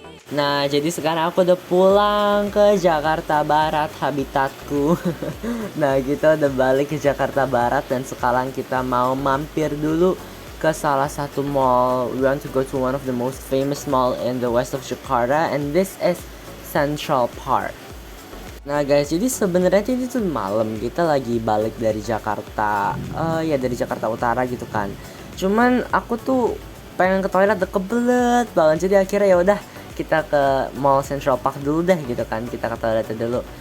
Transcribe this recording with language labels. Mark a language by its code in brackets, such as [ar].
[id] Nah, jadi sekarang aku udah pulang ke Jakarta Barat, habitatku. Nah, kita udah balik ke Jakarta Barat dan sekarang kita mau mampir dulu ke salah satu mall. [en] We want to go to one of the most famous mall in the west of Jakarta, and this is Central Park. [id] Nah guys, jadi sebenarnya ini tuh malam, kita lagi balik dari Jakarta, ya dari Jakarta Utara gitu kan. Cuman aku tuh pengen ke toilet, kebelet banget, jadi akhirnya ya udah kita ke Mall Central Park dulu deh gitu kan, kita ke toilet dulu.